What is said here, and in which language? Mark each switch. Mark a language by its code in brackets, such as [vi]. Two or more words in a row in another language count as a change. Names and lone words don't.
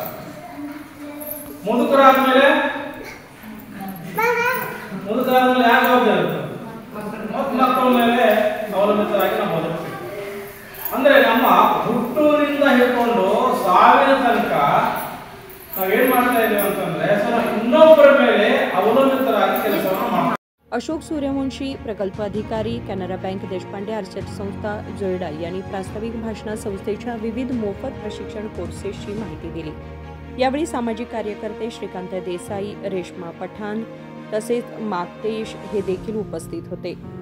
[kn] ಮುದುಕರಾದ್ಮೇಲೆ ಯಾರ ಜವಾಬ್ದಾರಿ ಇರ್ತದೆ? ಮಕ್ಕಳ ಮೇಲೆ ಅವಲಂಬಿತರಾಗಿ ನಾವು ಬದುಕ್ತೀವಿ। ಅಂದ್ರೆ ನಮ್ಮ ಹುಟ್ಟೂರಿನಿಂದ ಹಿಡ್ಕೊಂಡು ಸಾವಿನ ತನಕ ನಾವೇನ್ ಮಾಡ್ತಾ ಇದೀವಿ ಅಂತಂದ್ರೆ ಇನ್ನೊಬ್ಬರ ಮೇಲೆ ಅವಲಂಬಿತರಾಗಿ ಕೆಲಸವನ್ನು ಮಾಡ್ತೀವಿ। [mr] अशोक सूर्यवंशी, प्रकल्प अधिकारी, कॅनरा बँक, देशपांडे आरसेट संस्था, जोयडा यांनी प्रास्ताविक भाषणात संस्थेच्या विविध मोफत प्रशिक्षण कोर्सेसची माहिती दिली। यावेळी सामाजिक कार्यकर्ते श्रीकांत देसाई, रेश्मा पठाण तसेच मातेश हे देखील उपस्थित होते।